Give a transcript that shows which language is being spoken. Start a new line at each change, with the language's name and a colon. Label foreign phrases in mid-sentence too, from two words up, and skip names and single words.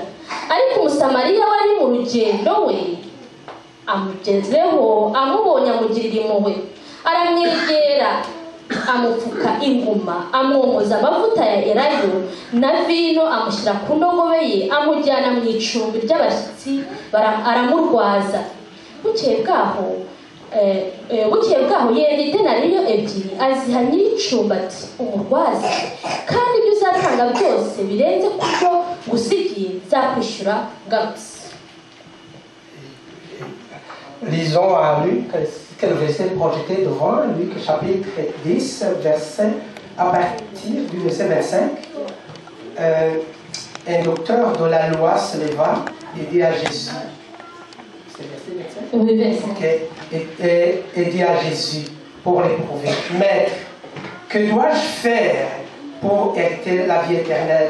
Kinyarwanda: ariko umusamariya wari mu rugendo we amugezeho, amubonye amugirira impuhwe, aramwegera, amupfuka inguma, amwomoza amavuta ya elayo na vino, amushyira ku ndogobe ye, amujyana mu icumbi ry'abashyitsi, aramurwaza. bukeye bwaho yenda idenariyo ebyiri aziha nyir'icumbi ati, umurwaze, kandi ibyo uzatanga byose birenze ku byo gusigiye nzakwishyura ngarutse.
French: Lisons à Luc, quel verset projeté devant Luc chapitre 10, verset, à partir du verset 25. Un docteur de la loi se leva et dit à Jésus, et dit à Jésus pour l'éprouver, Maître, que dois-je faire pour hériter la vie éternelle?